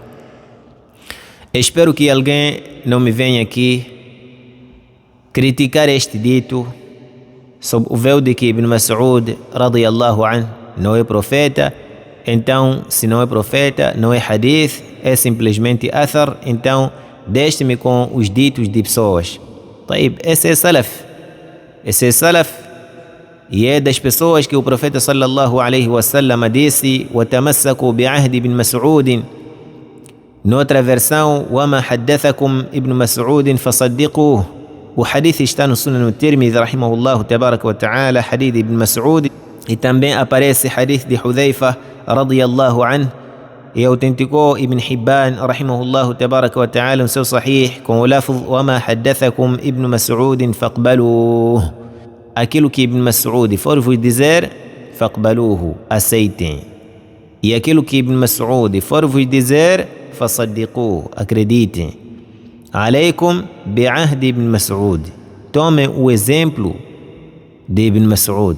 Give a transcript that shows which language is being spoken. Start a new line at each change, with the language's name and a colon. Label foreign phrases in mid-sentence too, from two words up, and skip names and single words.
Portuguese: Espero que alguém não me venha aqui criticar este dito sob o véu de que Ibn Mas'ud
Arabic: رضي الله عنه
Portuguese: não é profeta. Então, se não é profeta, não é hadith, é simplesmente athar. Então, deixe-me com os ditos de pessoas. طيب, esse é salaf. Esse é salaf. E é das pessoas que o profeta
Arabic: صلى الله عليه وسلم
Portuguese: disse:
Arabic: وَتَمَسَّكُوا بِعَهْدِ بن مسعود.
Portuguese: Noutra versão:
Arabic: وَمَا حَدَّثَكُمْ ابن مسعود فصدقوه.
Portuguese: O hadith está no Sunan al-Tirmidhi
Arabic: رحمه الله تبارك وتعالى,
Portuguese: hadith de Ibn Mas'ud. E também aparece hadith de Hudhaifa
Arabic: رضي الله عنه.
Portuguese: E autenticou Ibn Hibban
Arabic: رحمه الله تبارك وتعالى
Portuguese: no seu sahih com o lafz:
Arabic: وَمَا حَدَّثَكُمْ ابن مسعود فاقبلوه.
Portuguese: Aquilo que Ibn Mas'ud for vos dizer, faqbaluhu, aceitem. E aquilo que Ibn Mas'ud for vos dizer, fasaddiquhu, acreditem.
Arabic: عليكم بعهد ابن مسعود.
Portuguese: Tomem o exemplo de Ibn Mas'ud.